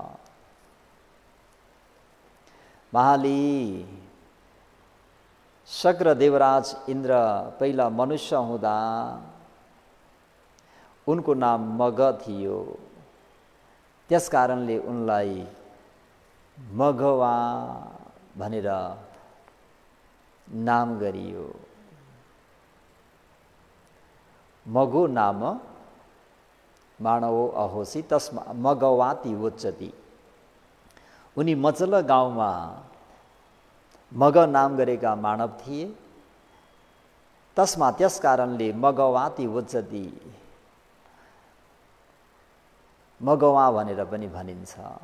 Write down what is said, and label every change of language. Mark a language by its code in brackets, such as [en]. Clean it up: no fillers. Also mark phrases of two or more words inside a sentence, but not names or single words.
[ne] महाली, शक्र देवराज इन्द्र पहिला मनुष्य हुँदा उनको नाम मग थियो, त्यस कारणले उनलाई मघवा भनेर नाम गरियो। [pi] मगो नाम मानवो अहोसी तस्मा मगवाती उच्चति। [ne] उनी मचल गाउँमा मग नाम गरेका मानव थिए, तस्मा त्यस कारणले [pi] मगवाती उच्चति, [ne] मगवा भनेर पनि भनिन्छ।